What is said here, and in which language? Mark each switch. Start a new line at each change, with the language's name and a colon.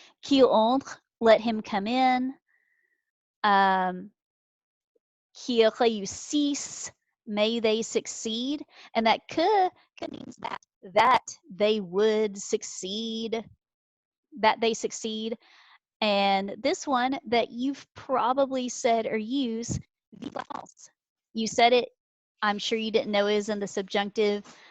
French: Qu'il entre,
English: let him come in.
French: Qu'il réussisse,
English: may they succeed. And that que means that they would succeed, that they succeed. And this one that you've probably said or used,
French: vive la France.
English: You said it, I'm sure you didn't know it is in the subjunctive.